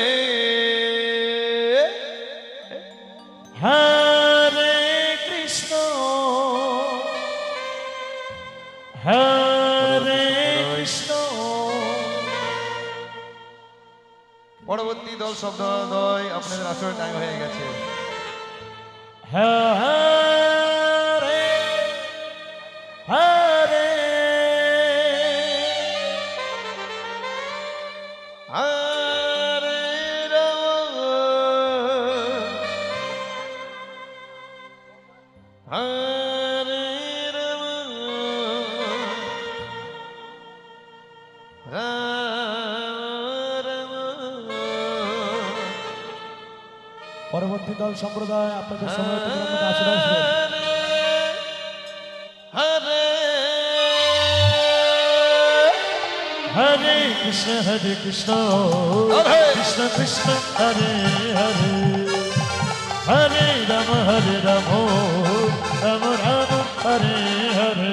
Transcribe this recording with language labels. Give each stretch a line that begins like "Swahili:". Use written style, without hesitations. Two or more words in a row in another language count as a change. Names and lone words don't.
Sanskrit: Hare Krishna Hare Krishna
Bangla: পরবর্তী দল শব্দদ্বয় আপনাদের আসলে টাইম হয়ে গেছে
Sanskrit: Hare Hare Hare Rama Hare Rama Rama
Bangla: পরবর্তী দল সম্প্রদায় আপনাদের সময় আশীর্বাদ
Sanskrit: Hare Hare Krishna Krishna Krishna Hare Hare Hare Rama Rama Rama Hare Hare